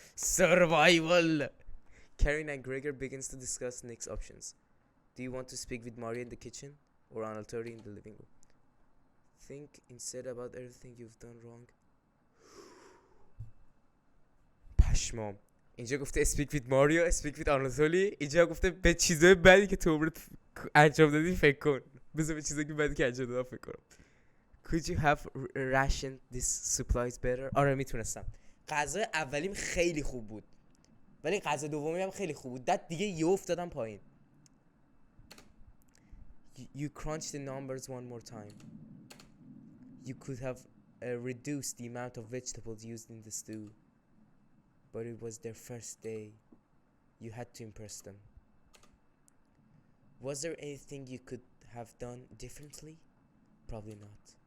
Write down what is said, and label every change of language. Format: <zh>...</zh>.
<en>Survival! Karen and Gregor begins to discuss next options. Do you want to speak with Maria in the kitchen? Or Anatoly in the living room? Think instead about everything you've done wrong.</en> <fa>پشمام. اینجا گفته</fa> <en>speak with Maria, speak with Anatoly.</en> <fa>اینجا گفته به چیزای بدی که تو عمرت انجام دادی فکر کن. بذار به چیزایی که بدی که انجام دادم فکر کنم.</fa> <en>Could you have rationed these supplies better?</en> <fa>آره میتونستم. غذای اولیم خیلی خوب بود. ولی غذا دومی هم خیلی خوب بود. داد دیگه یه افتادم پایین.</fa> <en>You crunch the numbers one more time. You could have reduced the amount of vegetables used in the stew. But it was their first day. You had to impress them. Was there anything you could have done differently? Probably not.</en>